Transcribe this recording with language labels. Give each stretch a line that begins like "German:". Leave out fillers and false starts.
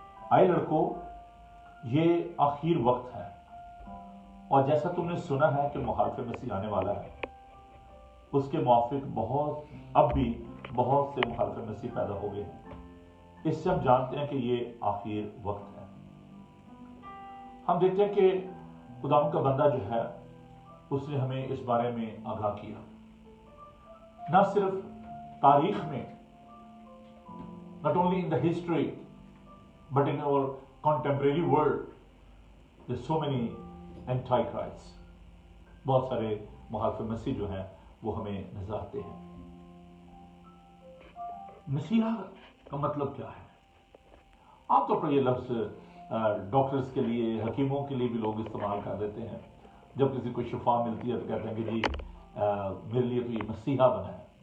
Urdu: آئے لڑکوں، یہ آخر وقت ہے، اور جیسا تم نے سنا ہے کہ مخالف مسیح آنے والا ہے، اس کے موافق اب بھی بہت سے مخالف مسیح پیدا ہو گئے ہیں. اس سے ہم جانتے ہیں کہ یہ آخر وقت ہے. ہم دیکھتے ہیں کہ خداوند کا بندہ جو ہے اس نے ہمیں اس بارے میں آگاہ کیا. نہ صرف تاریخ میں،
English: not only in the history but in our contemporary world, there's so many antichrists.
Urdu: بہت سارے مخالف مسیح جو ہیں وہ ہمیں نظر آتے ہیں. مسیحا کا مطلب کیا ہے؟ عام طور پر یہ لفظ ڈاکٹرز کے لیے، حکیموں کے لیے بھی لوگ استعمال کر دیتے ہیں. جب کسی کو شفا ملتی ہے تو کہتے ہیں کہ جی میرے لیے تو یہ مسیحا بنا ہے.